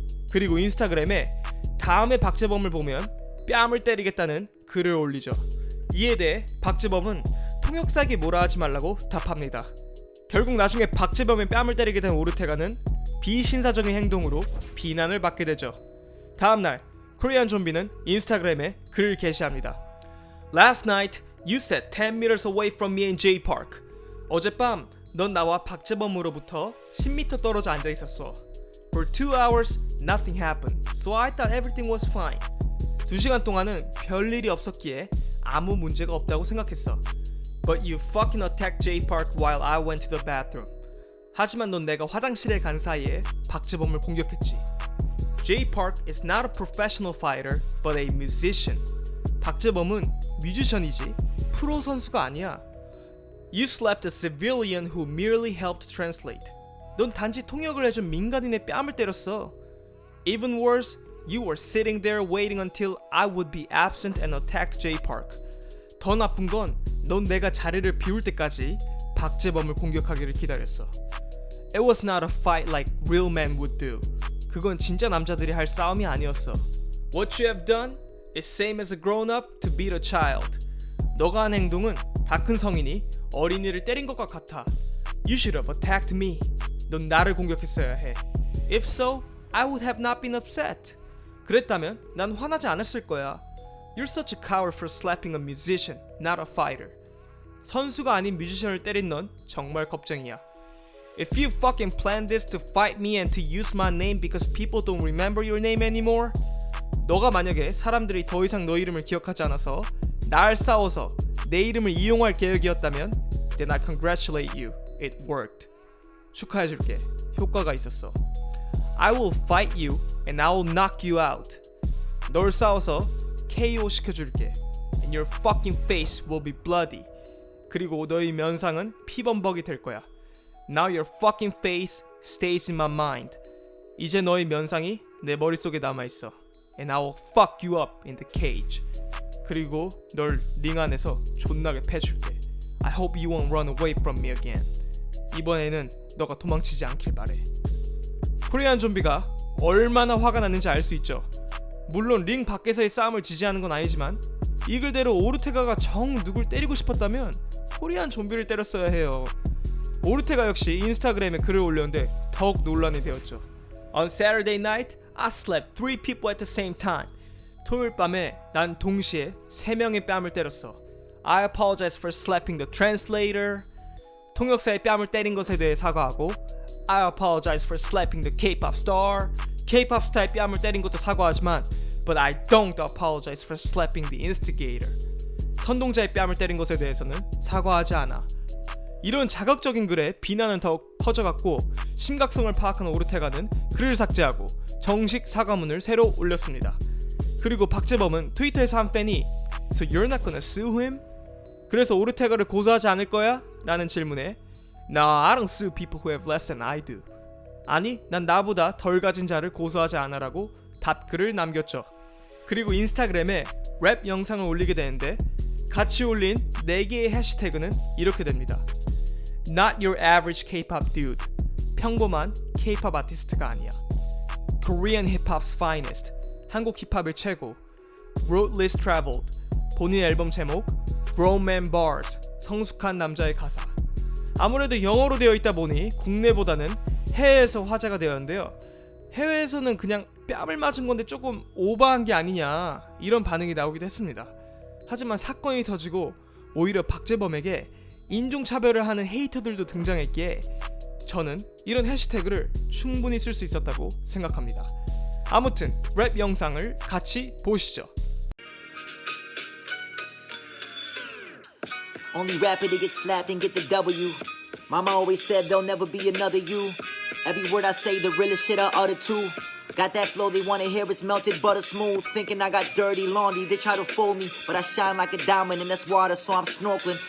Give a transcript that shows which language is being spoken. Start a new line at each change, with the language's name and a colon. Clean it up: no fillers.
Korean: 그리고 인스타그램에 다음에 박재범을 보면 뺨을 때리겠다는 글을 올리죠. 이에 대해 박재범은 통역사에게 뭐라 하지 말라고 답합니다. 결국 나중에 박재범의 뺨을 때리게 된 오르테가는 비신사적인 행동으로 비난을 받게 되죠. 다음날 코리안 좀비는 인스타그램에 글을 게시합니다.
English: Last night you sat 10 meters away from me in J Park.
Korean: 어젯밤 넌 나와 박재범으로부터 10m 떨어져 앉아 있었어.
English: For 2 hours nothing happened, so I thought everything was fine.
Korean: 2시간 동안은 별일이 없었기에 아무 문제가 없다고 생각했어.
English: But you fucking attacked J Park while I went to the bathroom.
Korean: 하지만 넌 내가 화장실에 간 사이에 박재범을 공격했지.
English: J Park is not a professional fighter, but a musician.
Korean: 박재범은 뮤지션이지 프로 선수가 아니야.
English: You slapped a civilian who merely helped translate.
Korean: 넌 단지 통역을 해준 민간인의 뺨을 때렸어.
English: Even worse, you were sitting there waiting until I would be absent and attacked J Park.
Korean: 더 나쁜 건 넌 내가 자리를 비울 때까지 박재범을 공격하기를 기다렸어.
English: It was not a fight like real men would do.
Korean: 그건 진짜 남자들이 할 싸움이 아니었어.
English: What you have done is same as a grown-up to beat a child.
Korean: 너가 한 행동은 다 큰 성인이 어린이를 때린 것과 같아.
English: You should have attacked me.
Korean: 넌 나를 공격했어야 해.
English: If so, I would have not been upset.
Korean: 그랬다면 난 화나지 않았을 거야.
English: You're such a coward for slapping a musician, not a fighter.
Korean: 선수가 아닌 뮤지션을 때린 넌 정말 겁쟁이야.
English: If you fucking planned this to fight me and to use my name because people don't remember your name anymore,
Korean: 너가 만약에 사람들이 더 이상 너 이름을 기억하지 않아서 날 싸워서 내 이름을 이용할 계획이었다면
English: then I congratulate you. It worked.
Korean: 축하해줄게. 효과가 있었어.
English: I will fight you and I will knock you out.
Korean: 널 싸워서 KO 시켜줄게.
English: And your fucking face will be bloody.
Korean: 그리고 너의 면상은 피범벅이 될 거야.
English: Now your fucking face stays in my mind.
Korean: 이제 너의 면상이 내 머릿속에 남아있어.
English: And I will fuck you up in the cage.
Korean: 그리고 널 링 안에서 존나게 패줄게.
English: I hope you won't run away from me again.
Korean: 이번에는 너가 도망치지 않길 바래. 코리안 좀비가 얼마나 화가 났는지 알 수 있죠. 물론 링 밖에서의 싸움을 지지하는 건 아니지만 이 글대로 오르테가가 정 누굴 때리고 싶었다면 코리안 좀비를 때렸어야 해요. 오르테가 역시 인스타그램에 글을 올렸는데 더욱 논란이 되었죠.
English: On Saturday night, I slapped 3 people at the same time.
Korean: 토요일 밤에 난 동시에 3명의 뺨을 때렸어.
English: I apologize for slapping the translator.
Korean: 통역사의 뺨을 때린 것에 대해 사과하고
English: I apologize for slapping the K-pop star.
Korean: K-pop 스타의 뺨을 때린 것도 사과하지만
English: But I don't apologize for slapping the instigator.
Korean: 선동자의 뺨을 때린 것에 대해서는 사과하지 않아. 이런 자극적인 글에 비난은 더욱 커져갔고 심각성을 파악한 오르테가는 글을 삭제하고 정식 사과문을 새로 올렸습니다. 그리고 박재범은 트위터에서 한 팬이
English: So you're not gonna sue him?
Korean: 그래서 오르테가를 고소하지 않을 거야? 라는 질문에
English: No, I don't sue people who have less than I do.
Korean: 아니, 난 나보다 덜 가진 자를 고소하지 않아라고 답글을 남겼죠. 그리고 인스타그램에 랩 영상을 올리게 되는데 같이 올린 4개의 해시태그는 이렇게 됩니다.
English: Not your average K-pop dude.
Korean: 평범한 K-pop 아티스트가 아니야.
English: Korean hip-hop's finest.
Korean: 한국 힙합의 최고.
English: Road less traveled.
Korean: 본인 앨범 제목 Grown Man Bars. 성숙한 남자의 가사. 아무래도 영어로 되어 있다 보니 국내보다는 해외에서 화제가 되었는데요. 해외에서는 그냥 뺨을 맞은 건데 조금 오버한 게 아니냐 이런 반응이 나오기도 했습니다. 하지만 사건이 터지고 오히려 박재범에게 인종차별을 하는 헤이터들도 등장했기에 저는 이런 해시태그를 충분히 쓸 수 있었다고 생각합니다. 아무튼 랩 영상을 같이 보시죠.
English: Only rapper to get slapped and get the W. Mama always said there'll never be another you. Every word I say, the realest shit I utter too. Got that flow they wanna hear, it's melted butter smooth. Thinking I got dirty laundry, they try to fool me, but I shine like a diamond and that's water, so I'm snorkeling.